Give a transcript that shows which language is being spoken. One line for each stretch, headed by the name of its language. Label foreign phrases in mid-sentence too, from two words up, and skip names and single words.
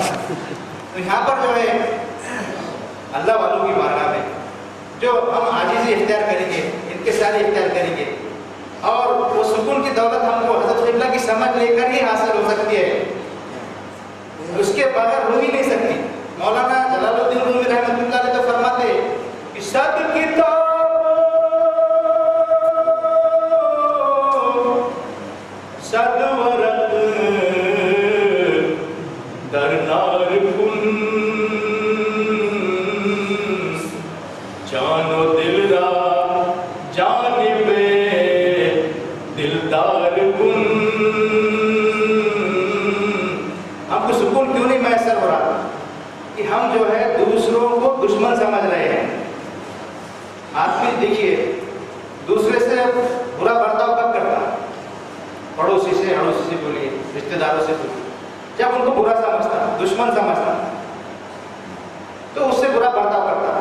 Urdu: تو یہاں پر جو ہے اللہ والوں کی بارگاہ میں جو ہم عاجزی اختیار کریں گے، انکساری اختیار کریں گے، اور وہ سکون کی دولت ہم کو حضرت قبلہ کی سمجھ لے کر ہی حاصل ہو سکتی ہے، اس کے بغیر ہو ہی نہیں سکتی۔
Persian: مولانا جلال الدین رومی رحمۃ اللہ علیہ
Urdu: تو فرماتے کہ
Persian: صد کتاب صد ورق در نار کن، جان و دل را جانب دلدار کن،
Urdu: ہم جو ہے دوسروں کو دشمن سمجھ رہے ہیں. آدمی دیکھیے دوسرے سے برا برتاؤ کب کرتا؟ پڑوسی سے بولیے، رشتے داروں سے بولیے، جب ان کو برا سمجھتا، دشمن سمجھتا تو اس سے برا برتاؤ کرتا.